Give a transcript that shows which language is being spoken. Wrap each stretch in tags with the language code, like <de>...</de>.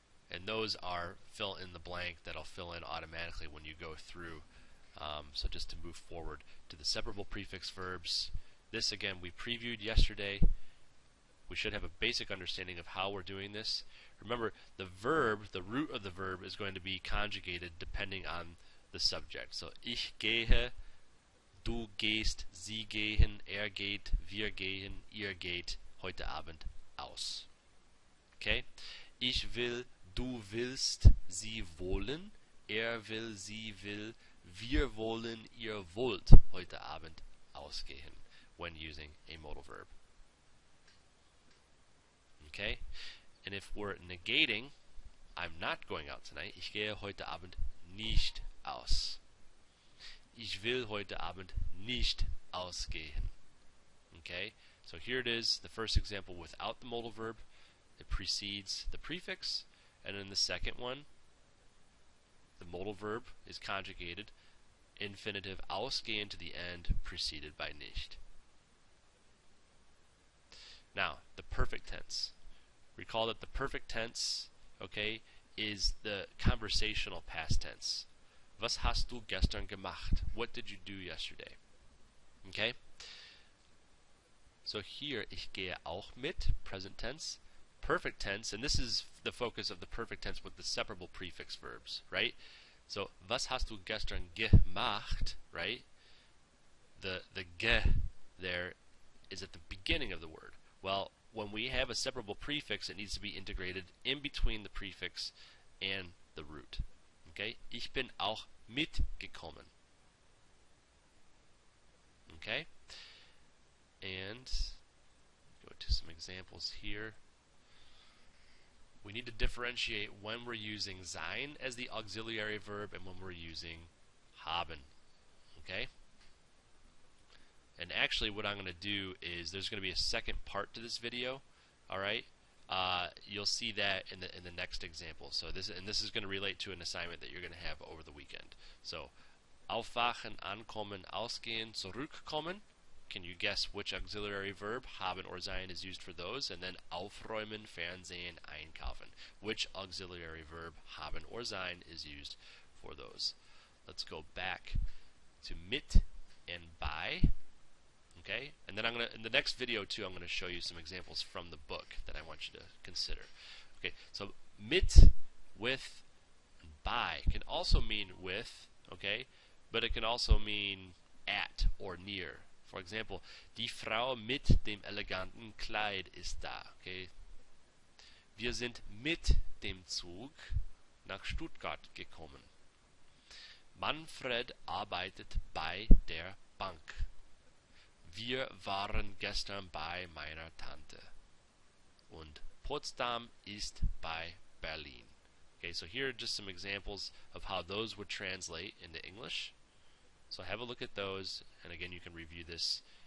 <en>And those are fill in the blank that I'll fill in automatically when you go through. So just to move forward to the separable prefix verbs. This again we previewed yesterday. We should have a basic understanding of how we're doing this. Remember, the verb, the root of the verb, is going to be conjugated depending on the subject.</en> <de>So ich gehe, du gehst, sie gehen, er geht, wir gehen, ihr geht heute Abend aus. Okay? Ich will, du willst, sie wollen, er will, sie will, wir wollen, ihr wollt heute Abend ausgehen</de> <en>when using a modal verb.</en> <de>Okay?</de> <en>And if we're negating, I'm not going out tonight.</en> <de>Ich gehe heute Abend nicht aus. Ich will heute Abend nicht ausgehen.</de> <en>Okay? So here it is, the first example without the modal verb. It precedes the prefix. And in the second one, the modal verb is conjugated. Infinitive ausgehen to the end, preceded by nicht. Now, the perfect tense. Recall that the perfect tense, okay, is the conversational past tense.</en> <de>Was hast du gestern gemacht?</de> <en>What did you do yesterday? Okay? So here,</en> <de>ich gehe auch mit,</de> <en>present tense. Perfect tense, and this is the focus of the perfect tense with the separable prefix verbs, right? So,</en> <de>was hast du gestern gemacht,</de> <en>right? The ge there is at the beginning of the word. Well, when we have a separable prefix, it needs to be integrated in between the prefix and the root. Okay?</en> <de>Ich bin auch mitgekommen.</de> <en>Okay? And go to some examples here. We need to differentiate when we're using sein as the auxiliary verb and when we're using haben. Okay? And actually what I'm going to do is there's going to be a second part to this video. Alright? You'll see that in the next example. So this is going to relate to an assignment that you're going to have over the weekend. So aufwachen, ankommen, ausgehen, zurückkommen. Can you guess which auxiliary verb, haben or sein, is used for those? And then aufräumen, fernsehen, einkaufen. Which auxiliary verb, haben or sein, is used for those? Let's go back to mit and bei. Okay? And then in the next video too, I'm going to show you some examples from the book that I want you to consider. Okay, so mit, with, and bei can also mean with, okay? But it can also mean at or near. For example,</en> <de>die Frau mit dem eleganten Kleid ist da. Okay? Wir sind mit dem Zug nach Stuttgart gekommen. Manfred arbeitet bei der Bank. Wir waren gestern bei meiner Tante. Und Potsdam ist bei Berlin.</de> <en>Okay, so here are just some examples of how those would translate into English. So have a look at those, and again you can review this</en>